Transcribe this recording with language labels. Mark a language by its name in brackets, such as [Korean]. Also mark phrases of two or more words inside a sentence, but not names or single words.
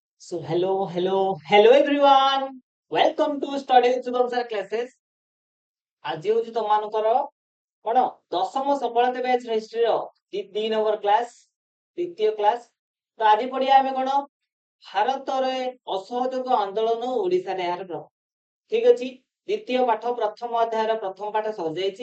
[English] So hello everyone. Welcome to Study with Shubham sir classes. [Odia] ଆଜି ହଉଛି ତମମାନଙ୍କର କଣ ଦଶମ ସଫଳତା [English] batch historyର 3 number class [Odia] ଦ୍ୱିତୀୟ କ୍ଲାସ୍। ତ ଆଜି ପଢିବା ଆମେ କଣ ଭାରତରେ ଅସହଯୋଗ ଆନ୍ଦୋଳନ ଓଡ଼ିଶାରେ ଏହାର ପ୍ରଭାବ। ଠିକ ଅଛି, ଦ୍ୱିତୀୟ ପାଠ ପ୍ରଥମ ଅଧ୍ୟାୟର ପ୍ରଥମ ପାଠ ସରିଯାଇଛି।